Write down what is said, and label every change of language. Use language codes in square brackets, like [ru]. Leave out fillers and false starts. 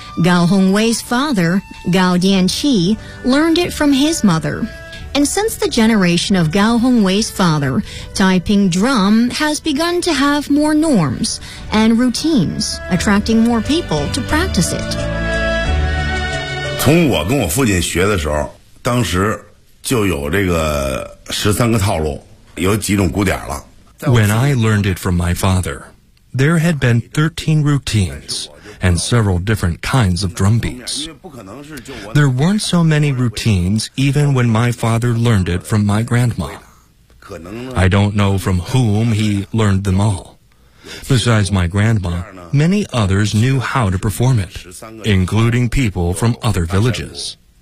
[en] Gao Hongwei's father, Gao Dianqi, learned it from his mother. And since the generation of Gao Hongwei's father, Taiping drum has begun to have more norms and routines, attracting more people to practice it. [zh] 从我跟我父亲学的时候，当时就有这个十三个套路，有几种鼓点了。 [en] When I learned it from my father, there had been 13 routines. And several different kinds of drum beats. There weren't so many routines even when my father learned it from my grandma. I don't know from whom he learned them all. Besides my grandma, many others knew how to perform it, including people from other villages.